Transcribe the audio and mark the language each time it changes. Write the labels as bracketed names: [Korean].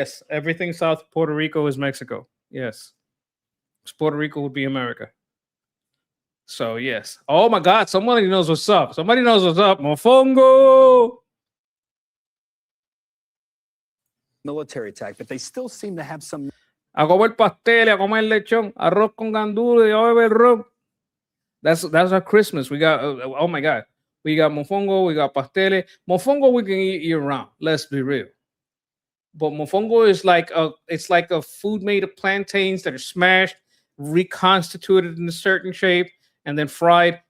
[English] Everything south of Puerto Rico is Mexico. Yes. Puerto Rico would be America. So, yes. Oh, my God. Somebody knows what's up. Mofongo. Military attack, but they still seem to have some. [Spanish] A comer pastel, a comer lechón, arroz con gandules, y a beber ron. [English] That's our Christmas. We got, oh, my God. We got mofongo, we got pasteles. Mofongo we can eat year round. Let's be real. But mofongo is like a food made of plantains that are smashed, reconstituted in a certain shape, and then fried.